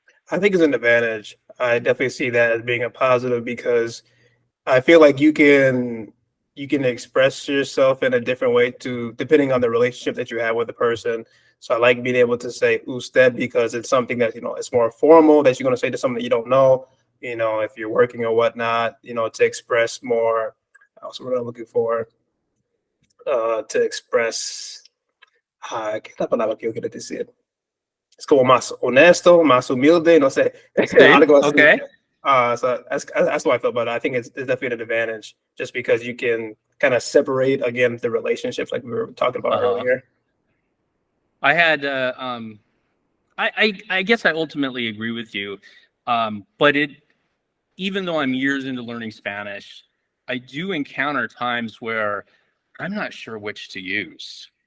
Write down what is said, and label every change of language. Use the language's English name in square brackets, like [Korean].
[English] I think it's an advantage. I definitely see that as being a positive because I feel like you can express yourself in a different way to depending on the relationship that you have with the person. So I like being able to say usted because it's something that it's more formal that you're going to say to someone that you don't know. If you're working or whatnot. To express more. Also, what I'm looking for to express. [Spanish] ¿Qué es la palabra que yo quiero decir? Es como más honesto, más humilde, no sé, Okay. algo así. Okay. [English] So that's what I feel about it. I think it's definitely an advantage just because you can kind of separate again the relationships like we were talking about Uh-huh. earlier. I had I guess I ultimately agree with you. But even though I'm years into learning Spanish, I do encounter times where I'm not sure which to use.